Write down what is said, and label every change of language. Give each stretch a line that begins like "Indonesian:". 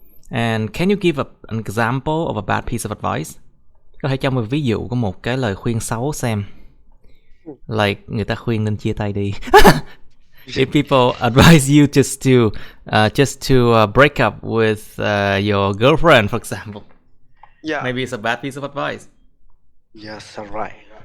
English: And can you give an example of a bad piece of advice?
Vietnamese: Có thể cho một ví dụ của một cái lời khuyên xấu xem. Like, người ta khuyên nên chia tay đi.
English: If people advise you just to break up with your girlfriend, for example, Yeah. maybe it's a bad piece of advice. Yes, I'm right.